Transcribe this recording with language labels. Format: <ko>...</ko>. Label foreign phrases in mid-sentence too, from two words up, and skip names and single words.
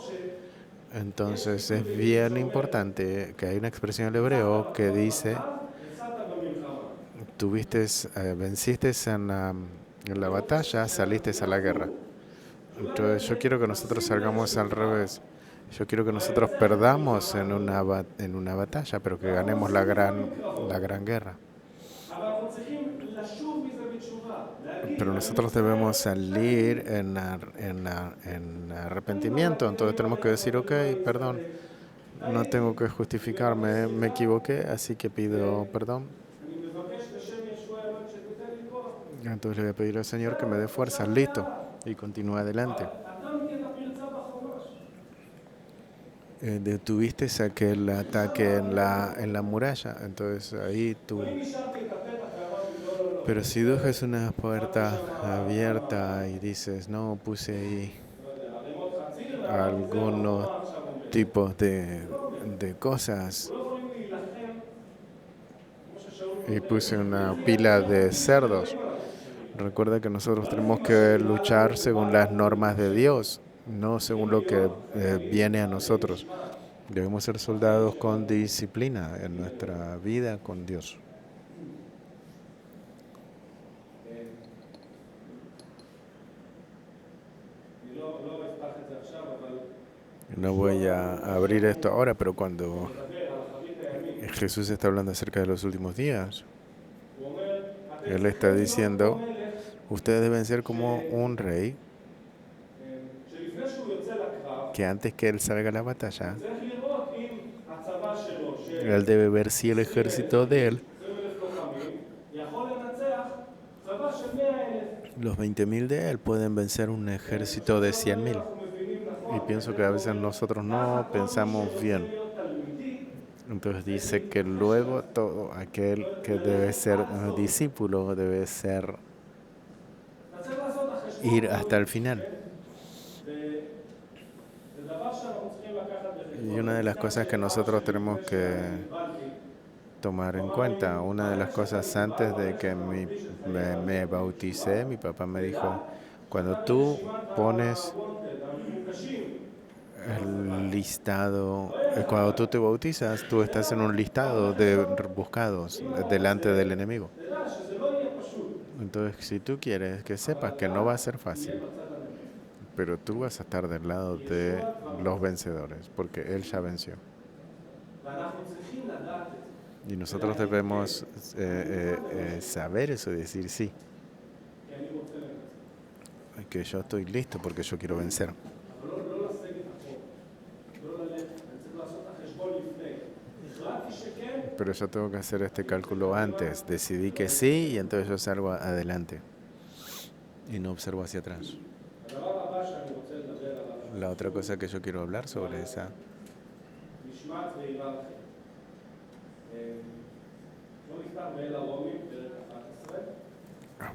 <es>Entonces es bien importante que hay una expresión en el hebreo que dice, venciste en la batalla, saliste a la guerra. Entonces yo quiero que nosotros salgamos al revés. Yo quiero que nosotros perdamos en una batalla, pero que ganemos la gran guerra.</es> <he>בתשובה, להגיד,</he> <es>Pero nosotros debemos salir en arrepentimiento. Entonces tenemos que decir, ok, perdón, no tengo que justificarme, me equivoqué, así que pido perdón.</es> <he>אני מבקש בשם ישוע האלוהים שתיתן לי כוח.</he> <es>Entonces le voy a pedir al Señor que me dé fuerza, listo, y continúa adelante.</es> <he>אתה מכיר את הפרצה בחומש.</he> <es>Detuviste aquel ataque en la muralla, entonces ahí tú...</es> <he>אם השארתי את הפתח ואמרתי לא, לא, לא.</he> <es>Pero si dejas una puerta abierta y dices, no, puse ahí</es> <he>לא יודע, ערימות חציר,</he> <es>algunos</es> <he>מה עכשיו אומר?</he> <es>tipos de cosas</es> <he>לא יכולים להילחם, כמו ששאול</he> <es>y puse una pila de cerdos. Recuerda que nosotros tenemos que luchar según las normas de Dios, no según lo que viene a nosotros. Debemos ser soldados con disciplina en nuestra vida con Dios.</es> <he>אני לא אפתח את זה עכשיו, אבל</he> <es>No voy a abrir esto ahora, pero cuando</es> <he>מדבר על אחרית הימים,</he> <es>Jesús está hablando acerca de los últimos días,</es> <he>הוא אומר, אתם</he> <es>Él está</es> <he>צריכים</he> <es>diciendo,</es> <he>להיות כמו מלך,</he> <es>ustedes deben ser como un rey</es> <he>שלפני שהוא יוצא לקרב,</he> <es>que antes que él salga a la batalla,</es> <he>צריך לראות אם הצבא שלו, של</he> <es>él debe ver si el ejército de él,</es> <he>20,000 לוחמים, יכול לנצח צבא של 100,000.</he> <es>los 20.000 de él, pueden vencer un ejército de 100.000.</es> <he>אנחנו מבינים נכון,</he> <es>Y pienso que a veces nosotros no pensamos bien.</es> <he>להיות תלמידי,</he> <es>Entonces dice que luego todo aquel que debe ser discípulo debe ser</es> <he>אתה צריך לעשות החשבון.</he> <es>ir hasta el final.</es> <he>זה דבר שאנחנו צריכים לקחת בחשבון.</he> <es>Y una de las cosas que nosotros tenemos que tomar en cuenta, una de las cosas antes de que me bauticé, mi papá me dijo, cuando tú pones el listado, cuando tú te bautizas, tú estás en un listado de buscados delante del enemigo.</es> <he>תדע שזה לא יהיה פשוט.</he> <es>Entonces, si tú quieres que sepas que no va a ser fácil, pero tú vas a estar del lado de los vencedores, porque Él ya venció.</es> <he>ואנחנו צריכים לדעת את זה.</he> <es>Y nosotros debemos saber eso y decir sí,</es> <he>כי אני רוצה לנצח.</he> <es>que yo estoy listo porque yo quiero vencer.</es> <he>אבל לא לסגת אחורה. לא ללכת. אני צריך לעשות את החשבון לפני. החלטתי שכן,</he> <es>Pero yo tengo que hacer este cálculo antes. Decidí que sí y entonces yo salgo adelante y no observo hacia atrás.</es> <he>הדבר הבא שאני רוצה לדבר עליו,</he> <es>La otra cosa que yo quiero hablar sobre esa,</es> <he>משמעת והיררכיה. בואו נפתח באל הרומים, פרק 11.</he>